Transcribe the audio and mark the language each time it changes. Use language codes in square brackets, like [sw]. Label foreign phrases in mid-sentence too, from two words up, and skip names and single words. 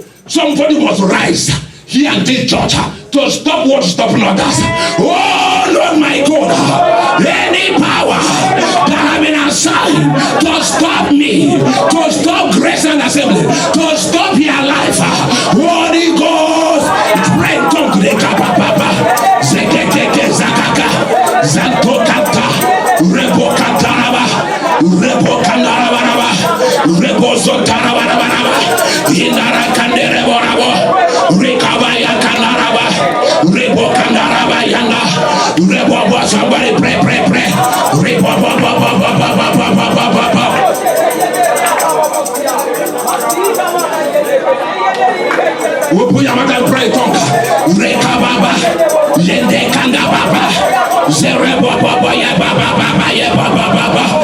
[en] Somebody must rise here in this church to stop what's stopping others. Oh Lord my God, any power that have been assigned to stop me, to stop Grace and Assembly, to stop your life, Holy Ghost, pray to the kapapa, zekeke zakaka, zantokata, rebokataraba, rebokandaraba, rebozotaraba, inarakandereborabo, rekabaya kandaraba, rebokandaraba yanda, rebobo, somebody pray, rebobo. Open your mouth and pray, tongue. Rekababa, yende kanda baba, zerebo baba ya baba baba ya baba baba.